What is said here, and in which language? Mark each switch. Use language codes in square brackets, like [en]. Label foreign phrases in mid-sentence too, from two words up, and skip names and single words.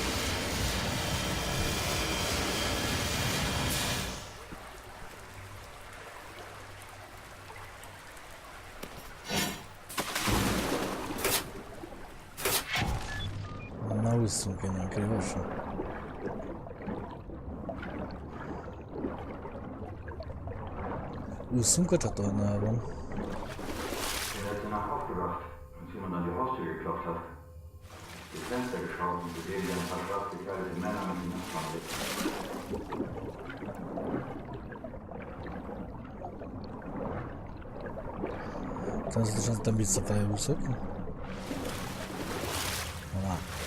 [hu] Na, ússzunk innen gyorsan. Ússzunk a csatornában. [de] Er nach aufgewacht, als jemand an die Haustür geklopft hat. Die Fenster geschaut und gesehen, wie ein paar schwarz gekleidete Männer mit ihm abfahren. [hu] Természetesen aztán visszafelé úszok. Na.